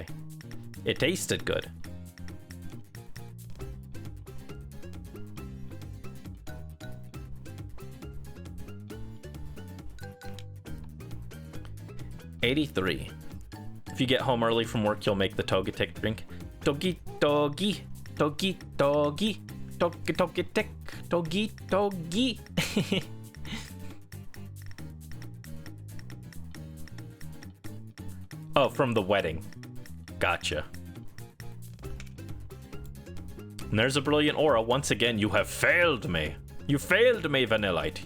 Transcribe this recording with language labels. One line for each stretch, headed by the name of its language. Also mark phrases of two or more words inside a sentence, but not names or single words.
English: It tasted good. $83. If you get home early from work, you'll make the Togetic drink. Togi, Togi, Togi, Togi. Togi, Togi, Tick, Togi, Togi. Oh, from the wedding. Gotcha. And there's a Brilliant Aura. Once again, you have failed me. You failed me, Vanillite.